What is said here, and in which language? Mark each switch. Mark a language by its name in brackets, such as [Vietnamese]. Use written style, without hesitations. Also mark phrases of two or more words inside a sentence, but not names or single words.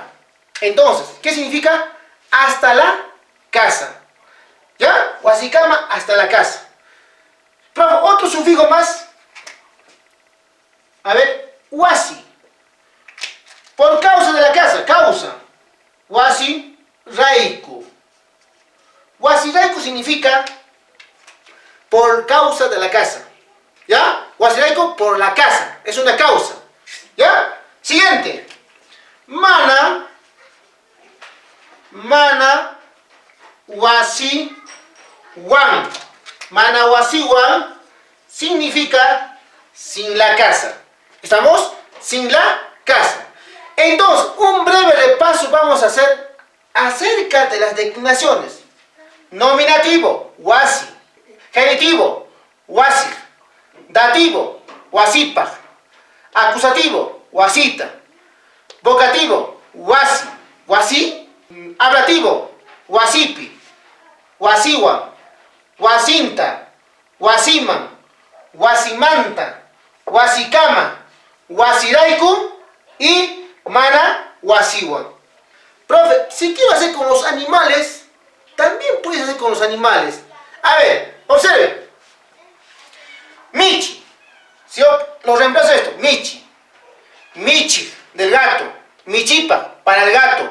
[Spanish] Entonces, ¿qué significa? Hasta la casa. ¿Ya? Wasikama, hasta la casa. Profe, otro sufijo más. A ver, wasi. Por causa de la casa, causa. [Quechua] Wasi raiku. Wasi raiku [Spanish] significa por causa de la casa. ¿Ya? [Quechua] Wasi raiku [Spanish] por la casa. Es una causa. ¿Ya? Siguiente. [Quechua] Mana wasi wan. Mana wasi wan [Spanish] significa sin la casa. ¿Estamos? Sin la casa. Entonces, un breve repaso vamos a hacer acerca de las declinaciones. Nominativo, wasi. Genitivo, wasi. Dativo, wasipa. Acusativo, wasita. Vocativo, wasi. Wasi. Ablativo, wasipi. Wasiwan. [Quechua] Wasinta. Wasiman. Wasimanta. Wasikama. Wasiraiku. Y mana wasiwan. [Spanish] Profe, si quiero hacer con los animales, también puedes hacer con los animales. A ver, observe. Michi. Si yo lo reemplazo esto, Michi. Michi, del gato. Michipa, para el gato.